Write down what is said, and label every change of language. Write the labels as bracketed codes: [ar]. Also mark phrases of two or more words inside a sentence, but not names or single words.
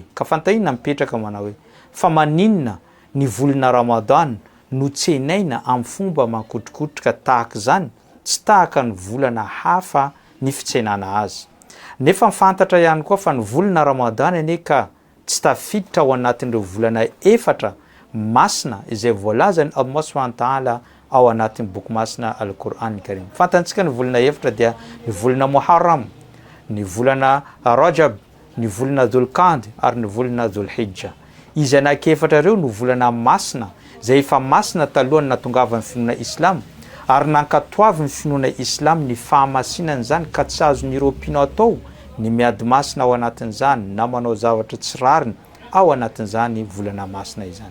[mg] Ka fantahinana mipetraka manao hoe fa maninona ny volana Ramadany no tsenaina amin'ny fomba mankotrokotroka tahaka izany tsy tahaka ny volana hafa ny fitsenana azy. Nefa mifantatra ihany koa fa ny volana Ramadany ane ka tsy tafiditra ao anatin'ireo volana efatra masina izay voalazany Allah [ar] سبحانه وتعالى [mg] ao anatin'ny boky masina Al-Qur'an Karim. Fantantsika ny volana efatra dia ny volana Muharram, ny volana Rajab, ny volana Dhul-Qa'dah ary ny volana Dhul-Hijja. Izy anankiefatra ireo no volana masina izay efa masina talohan'ny nahatongavan'ny finoana Islam ary nankatoavy ny finoana Islam ny fahamasinana izany ka tsy azon'ireo mpino atao ny miady masina ao anatin'izany na manao zavatra tsy rariny ao anatin'izany volana masina izany.